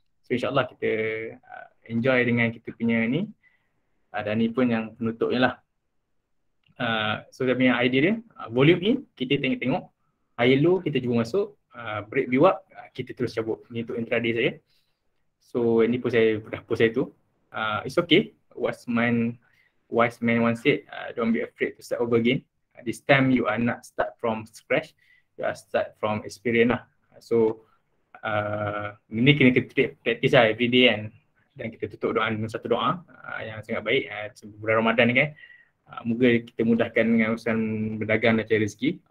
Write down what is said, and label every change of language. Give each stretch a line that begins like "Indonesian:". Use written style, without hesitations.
Malay: So insyaAllah kita enjoy dengan kita punya ni. Dan ni pun yang penutupnya lah. So dia punya idea dia, volume in, kita tengok-tengok. High low kita cuba masuk, break view up, kita terus cabut. Ni untuk intraday saya. So ini pun saya dah post saya tu.
English: It's okay. Wise man once said, don't be afraid to start over again. This time you are not start from scratch, you are start from experience lah.
Malay: So ini kena kita practice lah everyday kan. Dan kita tutup doa dengan satu doa yang sangat baik bulan Ramadan ni kan. Moga kita mudahkan dengan urusan berdagang dan cari rezeki.